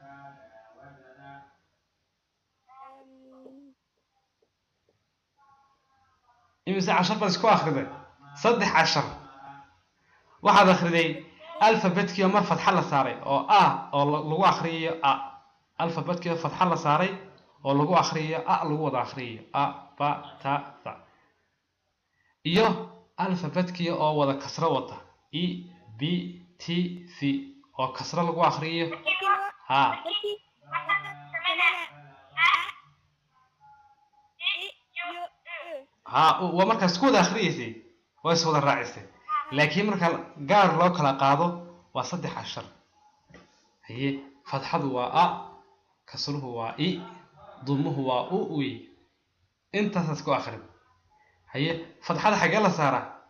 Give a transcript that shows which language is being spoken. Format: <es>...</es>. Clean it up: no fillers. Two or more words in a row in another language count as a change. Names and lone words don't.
<so>imisa cashar baad isku akhriday 3 cashar waxaad akhriday alfabetkii mar fatxa la saaray oo a oo lagu akhriyo a alfabetkii fatxa la saaray oo lagu akhriyo a lagu wada akhriyo a ba ta ta iyo alfabetkii oo wada kasra wata e b t c oo kasra lagu akhriyo ha ha waa markaas ku wada akhriyeysay waa is wada raacisay laakiin marka gaar loo kala qaado waa 3 cashar haye fatxadu waa a kasruhu waa i dumuhu waa u wey intaas isku akhrin haye fatxada xagee la saaraa</so>